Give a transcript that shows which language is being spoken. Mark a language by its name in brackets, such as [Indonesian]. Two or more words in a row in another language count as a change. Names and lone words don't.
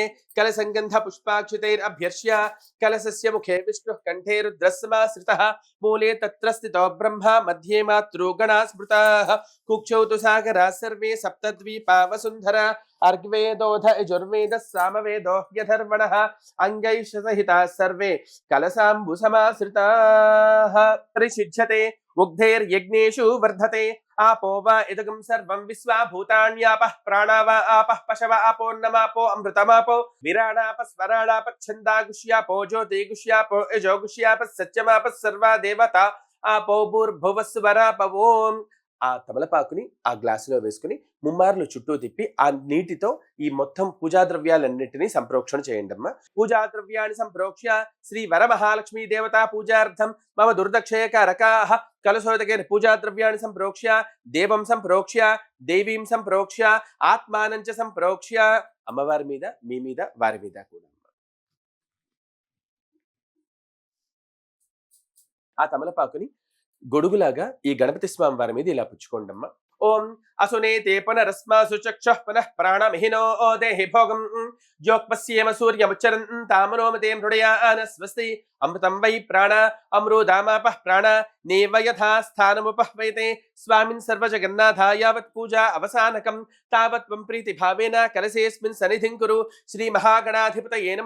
[Sanskrit] కలసంగంధ పుష్పాక్షితైరభ్యర్ష్య కలశస్య ముఖే విష్ణుః కంఠే రుద్రస్సమాశ్రితః మూలే తత్ర స్థితో బ్రహ్మ మధ్యే మాతృ గణా స్మృతాః కుక్షౌ తు సాగరాः సర్వే సప్తద్వీపా వసుంధరా అర్గ్వేదోధ యజుర్వేద సామవేదో యథర్వణః అంగైః సహితాः సర్వే కలశాంబు సమాశ్రితాః. పరిషిధ్యతే ఉగ్ధైర్యజ్ఞేషు వర్ధతే आपो वा इदगं सर्वं विश्वा भूतान्यापः प्राणा वा आपः पशव आपोन्नमापो अमृतमापो विराणापः स्वराणापः छन्दागुष्यापो ज्योतिगुष्यापो यजोगुष्यापः सत्यमापः सर्वा देवता आपो भूर्भुवस्वरापवों. [Telugu] ఆ తమలపాకుని ఆ గ్లాసులో వేసుకుని ముమ్మార్లు చుట్టూ తిప్పి ఆ నీటితో ఈ మొత్తం పూజా ద్రవ్యాలన్నింటినీ సంప్రోక్షణ చేయండి అమ్మా. పూజా ద్రవ్యాన్ని [Sanskrit] సంప్రోక్ష్య శ్రీ వరమహాలక్ష్మీ దేవతా పూజార్థం మమ దుర్దక్షయకారకాః కలశోదకే [Telugu] పూజా ద్రవ్యాన్ని [Sanskrit] సంప్రోక్ష్య దేవం సంప్రోక్ష్య దేవీం సంప్రోక్ష్య ఆత్మానం చ సంప్రోక్ష్య. [Telugu] అమ్మవారి మీద మీ మీద వారి మీద కూడా ఆ తమలపాకుని గొడుగులాగా ఈ గణపతి స్వామి వారి మీద ఇలా పుచ్చుకోండమ్మా. [Sanskrit] ఓం असुनेते पुनरस्मासु चक्षुः पुनः प्राणमिहिनो देहि भोगम् ज्योक्पस्येम सूर्यमुच्चरन्तामनोमते मृडयान स्वस्ति अमृतं वै प्राण अमृतामापः प्राण नेव यथा स्थानमुपह्वयते स्वामिन् सर्वजगन्नाथ यावत् पूजा अवसानकं तावत् त्वं प्रीतिभावेन कलशेऽस्मिन् सन्निधिं कुरु श्रीमहागणाधिपतये नमः।